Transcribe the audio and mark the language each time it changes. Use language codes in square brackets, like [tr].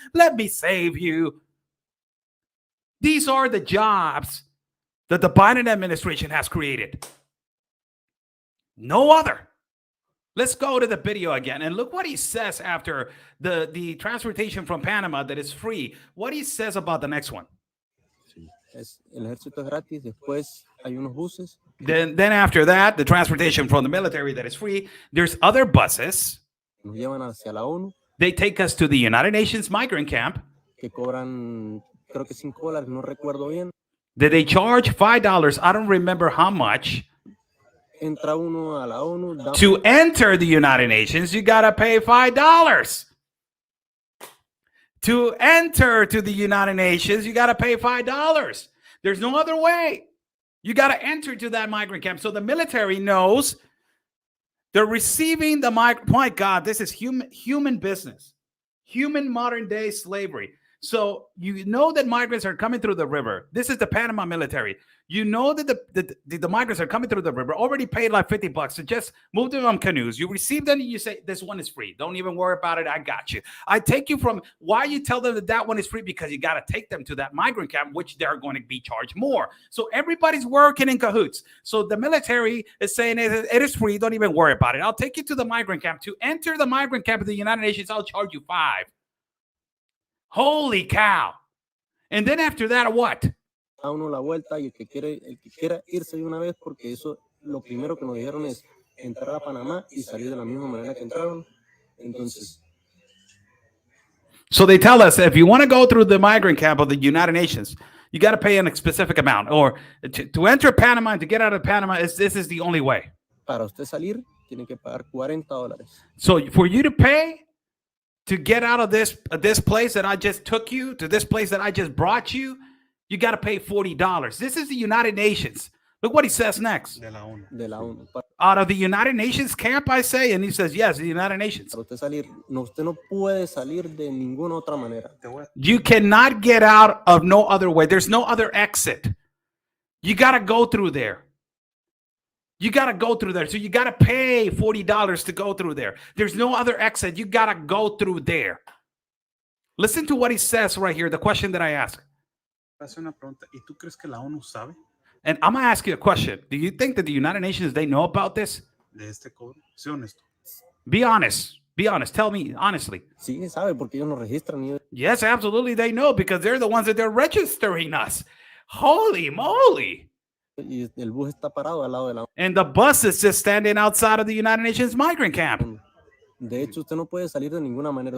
[en] Let me save you. These are the jobs that the Biden administration has created. No other. Let's go to the video again and look what he says after the transportation from Panama that is free. What he says about the next one. [es] El ejército es gratis, después hay unos buses. [en] Then after that, the transportation from the military that is free. There's other buses. [es] Nos llevan hacia la ONU. [en] They take us to the United Nations migrant camp. [es] Que cobran, creo que $5, no recuerdo bien. [en] That they charge $5. I don't remember how much. [es] Entra uno a la ONU. [en] To enter the United Nations, you got to pay $5. To enter to the United Nations, you got to pay $5. There's no other way. You got to enter to that migrant camp. So the military knows they're receiving the migrant. My God, this is human business, human modern day slavery. So you know that migrants are coming through the river. This is the Panama military. You know that the migrants are coming through the river, already paid like $50 to just move them on canoes. You receive them and you say, this one is free. Don't even worry about it. I got you. I take you from, why you tell them that one is free? Because you got to take them to that migrant camp, which they're going to be charged more. So everybody's working in cahoots. So the military is saying it is free. Don't even worry about it. I'll take you to the migrant camp. To enter the migrant camp of the United Nations, I'll charge you $5. Holy cow. And then after that, what? [es] A uno la vuelta y el que quiera irse de una vez, porque eso lo primero que nos dijeron es entrar a Panamá y salir de la misma manera que entraron. Entonces, [en] so they tell us if you want to go through the migrant camp of the United Nations, You got to pay a specific amount. Or to enter Panama and to get out of Panama, this is the only way. [es] Para usted salir, tiene que pagar $40. [en] So for you to pay to get out of this place that I just took you, to this place that I just brought you, you got to pay $40. This is the United Nations. Look what he says next. [es] De la ONU. De la ONU. [en] Out of the United Nations camp, I say, and he says, yes, the United Nations. [es] Para usted salir, usted no puede salir de ninguna otra manera. [en] You cannot get out of no other way. There's no other exit. You got to go through there. You got to go through there. So you got to pay $40 to go through there. There's no other exit. You got to go through there. Listen to what he says right here, the question that I ask. [es] Hace una pregunta. ¿Y tú crees que la ONU sabe [en] And I'm going to ask you a question. Do you think that the United Nations, they know about this? [es] de este cobro? Sé honesto. [en] Be honest. Be honest. Tell me honestly. [es] Sí, sabe, porque ellos nos registran. [en] Yes, absolutely. They know because they're the ones that they're registering us. Holy moly. [es] Y el bus está parado al lado de la [en] And the bus is just standing outside of the United Nations migrant camp. [es] ONU. De hecho, usted no puede salir de ninguna manera.